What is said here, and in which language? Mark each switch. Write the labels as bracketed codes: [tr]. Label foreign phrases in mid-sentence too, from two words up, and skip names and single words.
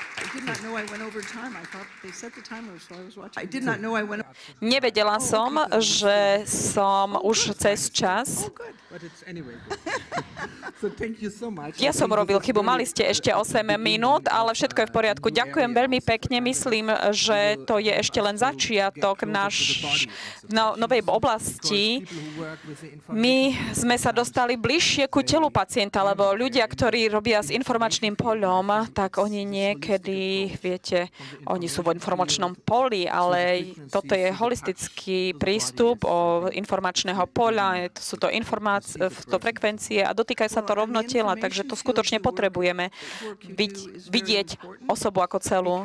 [en] did not know I went over time. I thought they set the timer, so I was watching. I did not know I went. [sk] Nevedela som, že som už cez čas. [en] Oh, good. But it's anyway good. So thank you so much. [sk] Ja som urobil chybu, mali ste ešte 8 minút, ale všetko je v poriadku. Ďakujem veľmi pekne, myslím, že to je ešte len začiatok novej oblasti. My sme sa dostali bližšie ku telu pacienta, lebo ľudia, ktorí robia s informačným poľom, tak oni niekedy, viete, oni sú v informačnom poli, ale toto je holistický prístup o informačného poľa, sú to frekvencie a dotýkajú sa to rovno tela, takže to skutočne potrebujeme vidieť osobu ako celú.